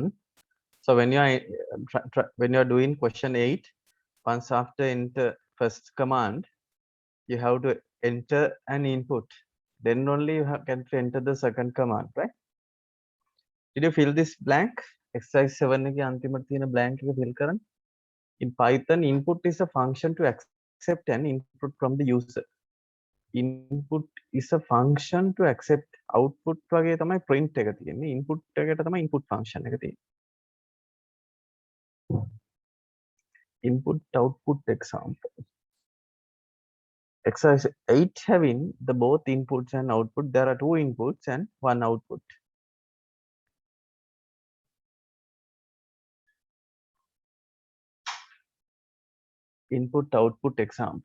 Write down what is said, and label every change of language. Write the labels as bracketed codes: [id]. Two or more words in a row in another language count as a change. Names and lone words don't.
[en] So when you are doing question 8, once after enter first command, you have to enter an input. Then only you can enter the second command, right? Did you fill this blank? Exercise 7 [si] එකේ අන්තිමට තියෙන [en] blank එක fill කරන්න. In Python, input is a function to accept an input from the user. Input is a function to accept output [si] වගේ තමයි [en] print එක තියෙන්නේ. [si] Input එකට තමයි [en] input function [si] එක තියෙන්නේ. [en] Input output example. Exercise 8 having the both inputs and output. There are two inputs and one output. Input output example.